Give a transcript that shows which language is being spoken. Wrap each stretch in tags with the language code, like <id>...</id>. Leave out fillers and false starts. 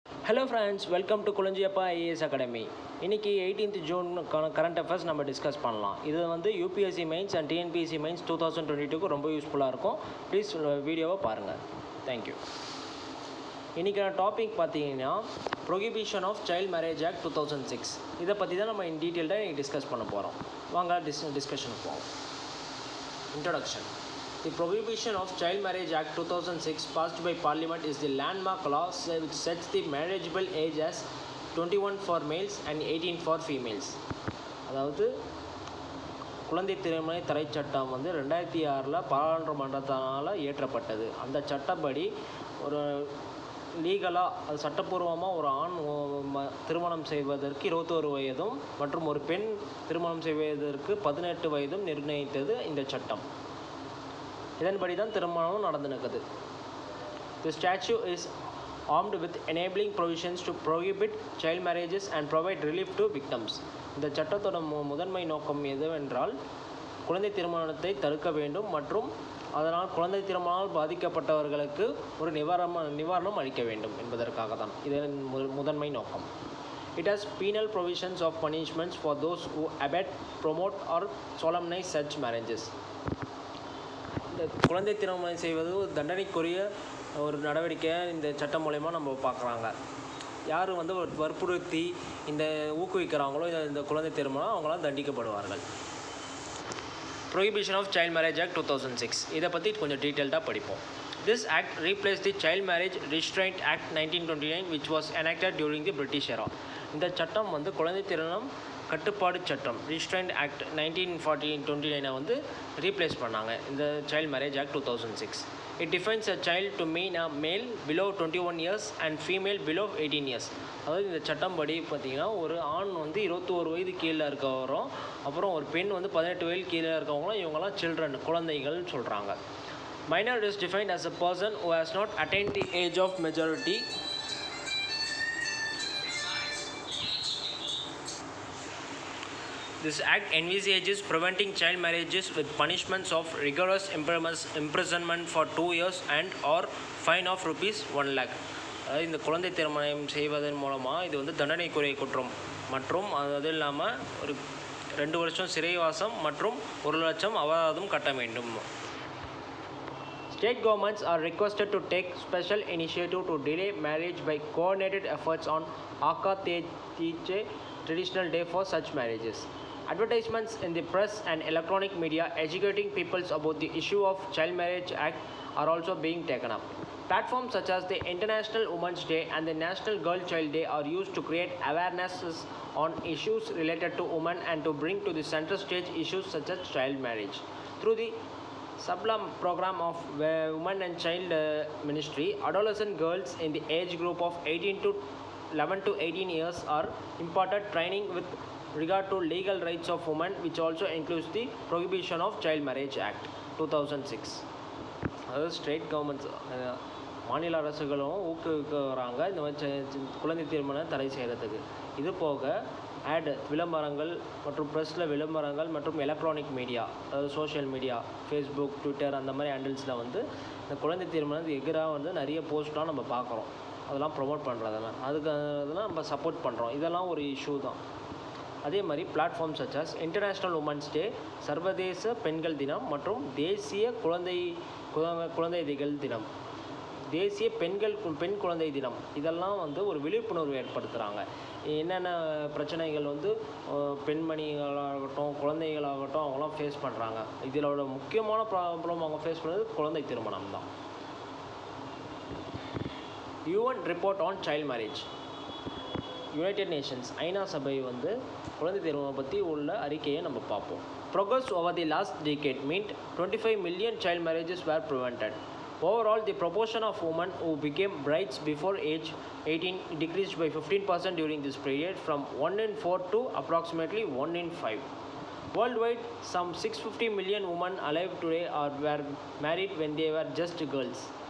<en>Hello friends, welcome to Kulanjiyappa IAS Academy.</en> <ta>இன்னைக்கு 18th June current affairs நம்ம discuss பண்ணலாம். இது வந்து UPSC mains and TNPSC mains 2022க்கு ரொம்ப யூஸ்ஃபுல்லாக இருக்கும். ப்ளீஸ் வீடியோவை பாருங்கள். தேங்க்யூ. இன்றைக்கான டாபிக் பார்த்தீங்கன்னா prohibition of child marriage act 2006. இதை பற்றி தான் நம்ம இன் டீட்டெயில்டாக இன்றைக்கி டிஸ்கஸ் பண்ண போகிறோம். வாங்க டிஸ்கஷனுக்கு போவோம். Introduction.</ta> <en>The Prohibition of Child Marriage Act 2006 passed by Parliament is the landmark law which sets the marriageable age as 21 for males and 18 for females.</en> <ta>அதாவது குழந்தை திருமண தடை சட்டம் வந்து 2006 பாராளுமன்றத்தால் இயற்றப்பட்டது. அந்த சட்டப்படி ஒரு லீகலாக அது சட்டப்பூர்வமாக ஒரு ஆண் திருமணம் செய்வதற்கு 21 வயதும் மற்றும் ஒரு பெண் திருமணம் செய்வதற்கு 18 வயதும் நிர்ணயித்தது இந்த சட்டம். இதன்படி தான் திருமணம் நடந்துனுக்குது.</ta> <en>The statute is armed with enabling provisions to prohibit child marriages and provide relief to victims.</en> <ta>இந்த சட்டத்தோட முதன்மை நோக்கம் எதுவென்றால் குழந்தை திருமணத்தை தடுக்க வேண்டும் மற்றும் அதனால் குழந்தை திருமணத்தால் பாதிக்கப்பட்டவர்களுக்கு ஒரு நிவாரணம் அளிக்க வேண்டும் என்பதற்காக தான் இதன் முதன்மை நோக்கம்.</ta> <en>It has penal provisions of punishments for those who abet, promote or solemnize such marriages.</en> <ta>இந்த குழந்தை திருமணம் செய்வது ஒரு தண்டனைக்குரிய ஒரு நடவடிக்கையாக இந்த சட்டம் மூலயமா நம்ம பார்க்குறாங்க. யார் வந்து ஒரு வற்புறுத்தி இந்த ஊக்குவிக்கிறாங்களோ இந்த குழந்தை திருமணம் அவங்களாம் தண்டிக்கப்படுவார்கள். Prohibition of Child Marriage Act 2006 இதை பற்றி கொஞ்சம் டீட்டெயில்டாக படிப்போம்.</ta> <en>This act replaced the Child Marriage Restraint Act 1929 which was enacted during the British era.</en> <ta>இந்த சட்டம் வந்து குழந்தை திருமணம் கட்டுப்பாடு சட்டம் Restraint Act 1929 வந்து ரீப்ளேஸ் பண்ணாங்க இந்த Child Marriage Act 2006.</ta> <en>It defines a child to mean a male below 21 years and female below 18 years.</en> <ta>அதாவது இந்த சட்டம் படி பார்த்திங்கன்னா ஒரு ஆண் வந்து 21 வயது கீழே இருக்கவரும் அப்புறம் ஒரு பெண் வந்து 18 வயது கீழே இருக்கவங்களும் இவங்களாம் சில்ட்ரன் குழந்தைகள் சொல்கிறாங்க.</ta> <en>Minor is defined as a person who has not attained the age of majority. This act envisages preventing child marriages with punishments of rigorous imprisonment for 2 years and or fine of rupees 1 lakh.</en> <ta>அதாவது இந்த குழந்தை திருமணம் செய்வதன் மூலமாக இது வந்து தண்டனைக்குரிய குற்றம் மற்றும் அது இல்லாமல் ஒரு 2 வருஷம் சிறைவாசம் மற்றும் 1 லட்சம் அபராதம் கட்ட வேண்டும்.</ta> <en>State governments are requested to take special initiative to delay marriage by coordinated efforts on Akka Teeche traditional day for such marriages. Advertisements in the press and electronic media educating people about the issue of Child Marriage Act are also being taken up. Platforms such as the International Women's Day and the National Girl Child Day are used to create awarenesses on issues related to women and to bring to the center stage issues such as child marriage. Through the Sublam program of Women and Child Ministry, adolescent girls in the age group of 11 to 18 years are imparted training with regard to legal rights of women, which also includes the Prohibition of Child Marriage Act 2006.</en> <ta>அதாவது state governments மாநில அரசுகளும் ஊக்குவிக்கிறாங்க இந்த மாதிரி குழந்தை திருமணம் தடை செய்கிறதுக்கு. இது போக விளம்பரங்கள் மற்றும் ப்ரெஸ்ஸில் விளம்பரங்கள் மற்றும் எலக்ட்ரானிக் மீடியா அதாவது சோஷியல் மீடியா ஃபேஸ்புக் ட்விட்டர் அந்த மாதிரி ஹேண்டில்ஸில் வந்து இந்த குழந்தை திருமணத்துக்கு எதிராக வந்து நிறைய போஸ்ட்லாம் நம்ம பார்க்குறோம். அதெல்லாம் ப்ரொமோட் பண்ணுறதெல்லாம் அதெல்லாம் நம்ம சப்போர்ட் பண்ணுறோம். இதெல்லாம் ஒரு இஷ்யூ தான். அதே மாதிரி</ta> <en>platform such as international women's day,</en> <ta>சர்வதேச பெண்கள் தினம் மற்றும் தேசிய குழந்தைகள் தினம், தேசிய பெண் குழந்தை தினம் இதெல்லாம் வந்து ஒரு விழிப்புணர்வு ஏற்படுத்துகிறாங்க. என்னென்ன பிரச்சனைகள் வந்து பெண்மணிகளாகட்டும் குழந்தைகளாகட்டும் அவங்களாம் ஃபேஸ் பண்ணுறாங்க. இதோட முக்கியமான ப்ராப்ளம் அவங்க ஃபேஸ் பண்ணுறது குழந்தை திருமணம் தான்.</ta> <en>UN report on child marriage.</en> <ta>United Nations ஐநா சபை வந்து குழந்தை திருமணம் பற்றி உள்ள அறிக்கையை நம்ம பார்ப்போம்.</ta> <en>Progress over the last decade meant 25 million child marriages were prevented. Overall, the proportion of women who became brides before age 18 decreased by 15% during this period from 1 in 4 to approximately 1 in 5. Worldwide, some 650 million women alive today were married when they were just girls.</en>